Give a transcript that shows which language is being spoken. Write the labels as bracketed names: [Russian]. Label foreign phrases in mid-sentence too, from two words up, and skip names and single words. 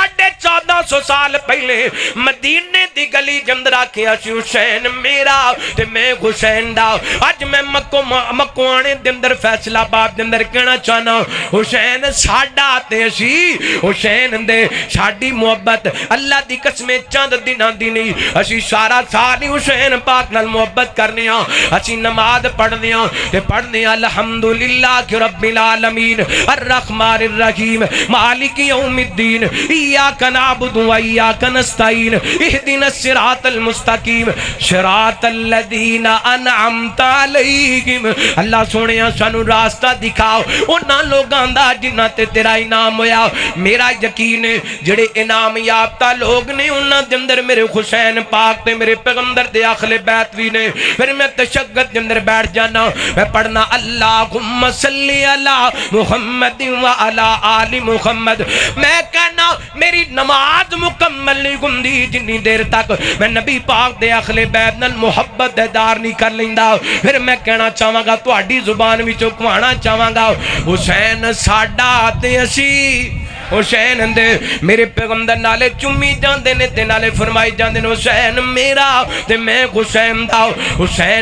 [Punjabi] 1450 سال پہلے مدینے دی گلی جندر آکھیا سی حسین میرا تے میں حسین دا اج میں مکو آنے دے اندر فیصل آباد دے اندر کہنا چاہنا حسین ساڈا تے اسی حسین دے ساڈی محبت اللہ دی قسمیں چند دناں دی نہیں اسی سارا سال حسین پاک نال محبت کرنے اسی نماز پڑھنے تے پڑھنے [Arabic] الحمد لله رب العالمين الرحمن الرحيم مالك يوم الدين إياك نعبد و إياك نستعين اهدنا الصراط المستقيم صراط الذين أنعمت عليهم [Punjabi] اللہ سوہنیا سانوں رستہ دکھاؤ انہاں لوکاں دا جنہاں تے تیرا انعام ہویا میرا یقین ہے جیہڑے انعام یافتہ لوک نے انہاں دے اندر میرے حسین پاک تے میرے پیغمبر دے اہل بیت وی نے فیر میں تشہد دے اندر بیٹھ جانا میں پڑھنا [Arabic] اللهم صل على محمد و على آل محمد [Punjabi] میں کہنا میری نماز مکمل نہیں ہوندی جنی دیر تک میں نبی پاک دے اہل بیت نال محبت دار نہیں کر لیندا فیر میں کہنا چاہواں گا تہاڈی زبان وچوں کہنا چاہواں گا حسین ساڈا تے اسی حسین دے میرے پیغمبر نالے چمی جاندے نے تے نالے فرمائی جاندے نے حسین میرا تے میں حسین دا حسین